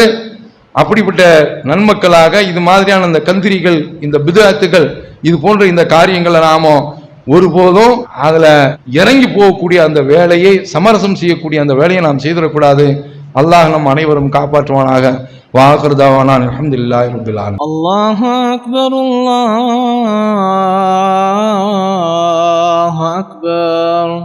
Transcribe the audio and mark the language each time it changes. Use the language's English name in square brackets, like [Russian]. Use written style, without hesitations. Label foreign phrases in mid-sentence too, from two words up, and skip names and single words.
[Tamil] அப்படிப்பட்ட நன்மக்களாக இது மாதிரியான இந்த கந்திரிகள், இந்த பிதஅத்துகள், இது போன்ற இந்த காரியங்களை நாம ஒருபோதும் அதுல இறங்கி போகக்கூடிய அந்த வேலையை, சமரசம் செய்யக்கூடிய அந்த வேலையை நாம் செய்திடக்கூடாது. அல்லாஹ் நம் அனைவரும் காப்பாற்றுவானாக. [Arabic] وآخر دعوانا الحمد لله رب العالمين. الله أكبر الله أكبر.